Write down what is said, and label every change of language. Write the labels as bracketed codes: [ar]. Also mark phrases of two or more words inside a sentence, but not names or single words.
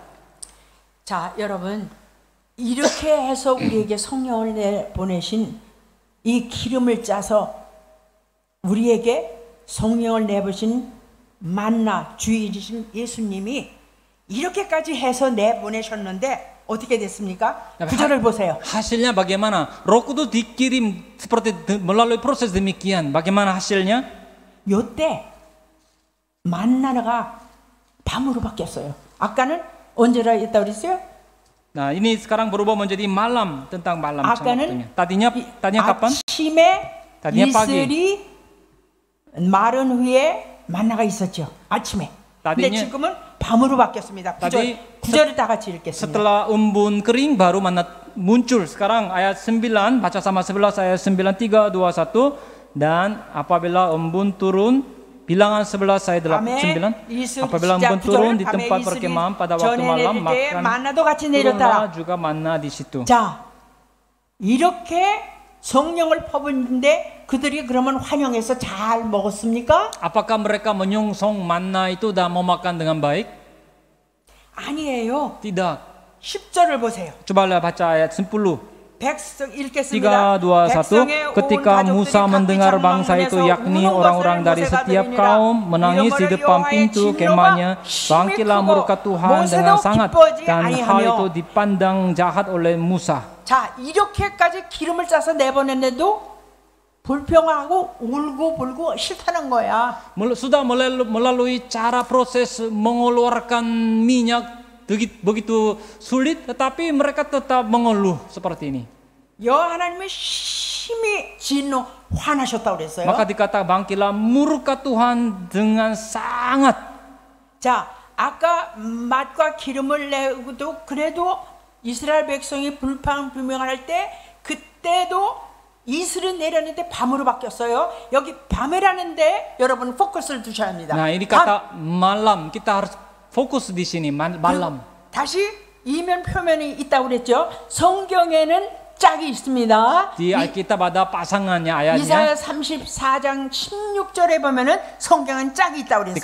[ko] 자, 여러분, 이렇게 해서 우리에게 성령을 내보내신 이 기름을 짜서 우리에게 성령을 내보신 만나 주이신 예수님이 이렇게까지 해서 내보내셨는데 어떻게 됐습니까? 구절을 보세요. [id] Hasilnya bagaimana? Roh Kudus dikirim seperti melalui proses demikian. Bagaimana hasilnya? [ko] 요때 만나가 밤으로 바뀌었어요. 아까는 언제라 했다 그랬어요? [id] Nah, ini sekarang berubah menjadi malam, tentang malam. [ko] 아까는 [id] Tadinya kapan? [ko] 아침에 [id] tadinya pagi. [ko] 이슬이 마른 후에 만나가 있었죠. 아침에. 근데 [id] tadinya, [ko] 지금은 밤으로 바뀌었습니다. 구절을 다 같이 읽겠습니다. [id] Setelah embun kering baru manna muncul. Sekarang ayat 9 baca sama 11 ayat 9 3 2 1. Dan apabila embun turun, bilangan 11 ayat 9. Apabila embun turun di tempat perkemahan pada waktu malam, maka turunlah juga manna di situ. [ko] 자, 이렇게 성령을 퍼붓는데 그들이 그러면 환영해서 잘 먹었습니까? [id] Apakah mereka menyongsong manna itu dan mau makan dengan baik? [ko] 아니에요. [id] Tidak. [ko] 10절을 보세요. [id] Coba baca ayat 10. 3, 2, 1. Ketika Musa mendengar bangsa itu, yakni orang-orang dari setiap kaum, menangis di depan pintu kemahnya, bangkitlah murka Tuhan dengan sangat, dan hal itu dipandang jahat oleh Musa. [ko] 자, 이렇게까지 기름을 짜서 내보냈는데도 불평하고 울고 불고 싫다는 거야. [id] Sudah melalui cara proses mengeluarkan minyak begitu sulit, tetapi mereka tetap mengeluh seperti ini. [ko] 하나님의 심히 진노 화나셨다고 그랬어요. [id] Maka dikata bangkitlah murka Tuhan dengan sangat. [ko] 자, 아까 맛과 기름을 내고도 그래도 이스라엘 백성이 불평할 때 그때도 이슬은 내렸는데 밤으로 바뀌었어요. 여기 밤이라는데 여러분 포커스를 두셔야 합니다. [id] Nah, ini kata malam, kita harus fokus di sini malam. [ko] 다시 이면 표면이 있다고 그랬죠. 성경에는 짝이 있습니다. [id] Di Alkitab ada pasangannya ayatnya. [ko] 이사야 34장 16절에 보면은 성경은 짝이 있다고 그랬어요.